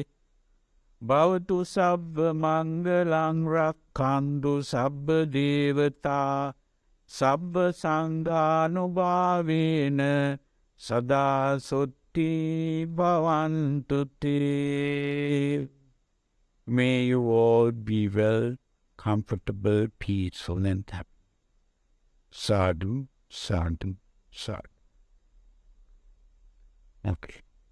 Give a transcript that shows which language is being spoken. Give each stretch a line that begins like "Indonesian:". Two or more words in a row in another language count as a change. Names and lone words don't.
Pali: Bhavatu sabba mangalang rakkantu sabba devata sabba sanghanubhavena sada sotti bhavantu te.
English: May you all be well, comfortable, peaceful, and happy.
Pali: Sadhu, sadhu, sadhu.
English: Okay.